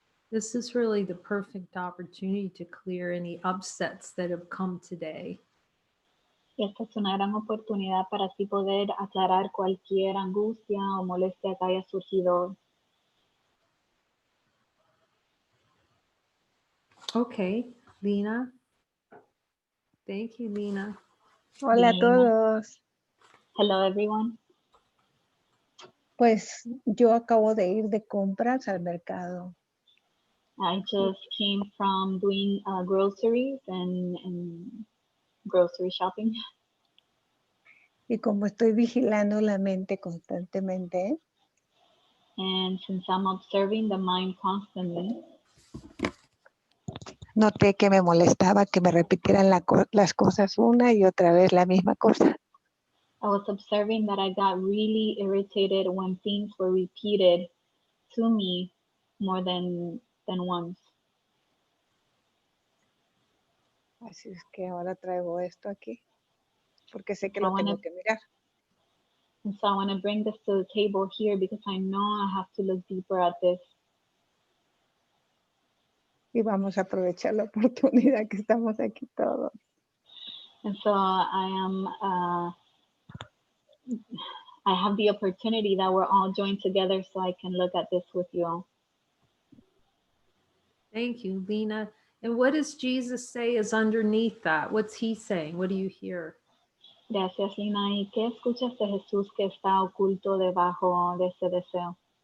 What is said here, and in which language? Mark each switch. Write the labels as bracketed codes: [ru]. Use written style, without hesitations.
[en] This is really the perfect opportunity to clear any upsets that have come today. [es] Esta es una gran oportunidad para así poder aclarar cualquier angustia o molestia que haya surgido. [en] Okay, Lina. Thank you, Lina. [es] Hola a [en] Lina. [es] todos. [en] Hello, everyone. [es] Pues yo acabo de ir de compras al mercado. [en] I just came from doing groceries and grocery shopping. [es] Y como estoy vigilando la mente constantemente, [en] And since I'm observing the mind constantly, [es] noté que me molestaba que me repitieran las cosas una y otra vez la misma cosa. [en] I was observing that I got really irritated when things were repeated to me more than once. [es] Así es que ahora traigo esto aquí, porque sé que [en] So [es] lo tengo que mirar. [en] And so I want to bring this to the table here because I know I have to look deeper at this. [es] Y vamos a aprovechar la oportunidad que estamos aquí todos. [en] And so I have the opportunity that we're all joined together so I can look at this with you all. Thank you, Lina. And what does Jesus say is underneath that? What's he saying? What do you hear? [es] Gracias, Lina. ¿Y qué escuchas de Jesús que está oculto debajo de ese deseo?